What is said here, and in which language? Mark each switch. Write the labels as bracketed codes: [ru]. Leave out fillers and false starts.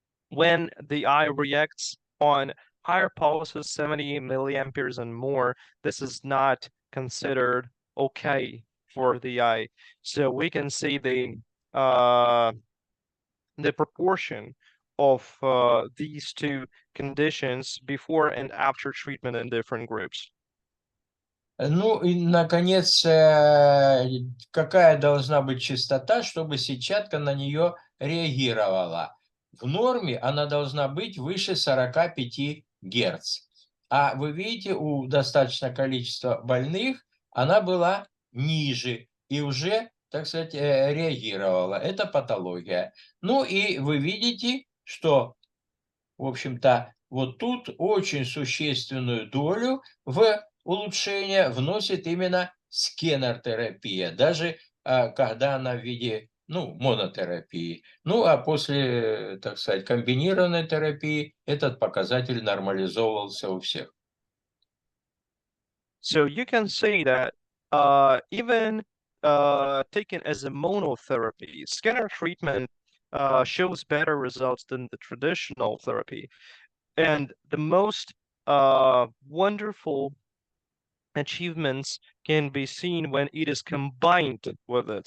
[en] When the eye reacts on higher pulses, 70 milliamperes and more, this is not considered okay for the eye. So we can see the proportion of these two conditions before and after treatment in different groups. [ru] Ну и, наконец, какая должна быть частота, чтобы сетчатка на нее реагировала? В норме она должна быть выше 45 Гц. А вы видите, у достаточного количества больных она была ниже и уже, так сказать, реагировала. Это патология. Ну и вы видите, что, в общем-то, вот тут очень существенную долю в улучшение вносит именно скенер-терапия, даже когда она в виде, монотерапии. Ну, а после, так сказать, комбинированной терапии этот показатель нормализовывался у всех. [en] So you can say that even taken as a monotherapy, scanner treatment shows better results than the traditional therapy. And the most wonderful achievements can be seen when it is combined with it.